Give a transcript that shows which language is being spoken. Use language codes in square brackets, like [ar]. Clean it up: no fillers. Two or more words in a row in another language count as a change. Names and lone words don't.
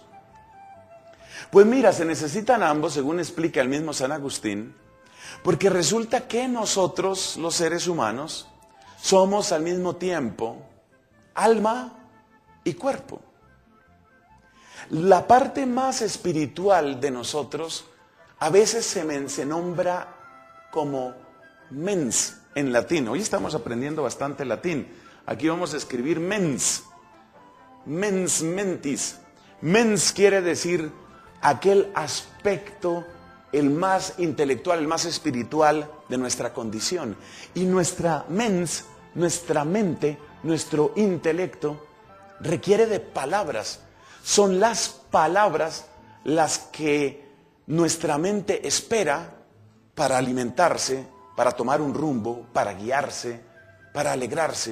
[es] Pues mira, se necesitan ambos, según explica el mismo San Agustín, porque resulta que nosotros, los seres humanos, somos al mismo tiempo alma y cuerpo. La parte más espiritual de nosotros a veces se nombra como mens en latín. Hoy estamos aprendiendo bastante latín. Aquí vamos a escribir [la] mens, mens mentis. [es] Mens quiere decir aquel aspecto, el más intelectual, el más espiritual de nuestra condición. Y nuestra mens, nuestra mente, nuestro intelecto, requiere de palabras. Son las palabras las que nuestra mente espera para alimentarse, para tomar un rumbo, para guiarse, para alegrarse.